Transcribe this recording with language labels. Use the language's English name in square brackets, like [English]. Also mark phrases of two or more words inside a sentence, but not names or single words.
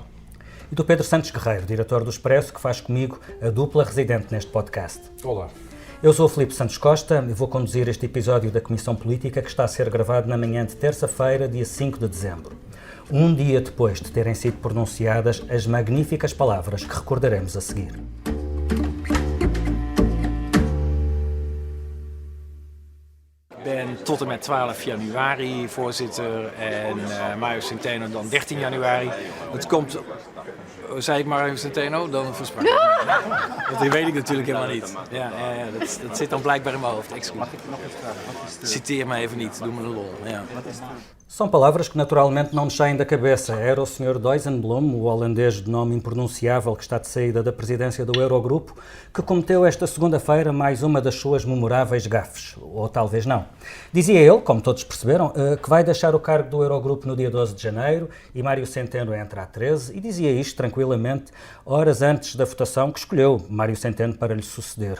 [Portuguese] E do Pedro Santos Guerreiro, diretor do Expresso, que faz comigo a dupla residente neste podcast. Olá. Eu sou o Filipe Santos Costa e vou conduzir este episódio da Comissão Política que está a ser gravado na manhã de terça-feira, dia 5 de dezembro. Um dia depois de terem sido pronunciadas as magníficas palavras que recordaremos a seguir. [Dutch] Ik ben tot en met 12 januari voorzitter en Mário Centeno dan 13 januari. Het komt, zei ik Mário Centeno, dan versprak ik me. Want die weet ik natuurlijk helemaal niet. Ja, dat zit dan blijkbaar in mijn hoofd. Excuus. Mag ik nog eens vragen? Citeer me even niet, doe me een lol. Ja. [Portuguese] São palavras que naturalmente não nos saem da cabeça. Era o Sr. Dijsselbloem, o holandês de nome impronunciável que está de saída da presidência do Eurogrupo, que cometeu esta segunda-feira mais uma das suas memoráveis gafes. Ou talvez não. Dizia ele, como todos perceberam, que vai deixar o cargo do Eurogrupo no dia 12 de janeiro e Mário Centeno entra a 13, e dizia isto tranquilamente horas antes da votação que escolheu Mário Centeno para lhe suceder.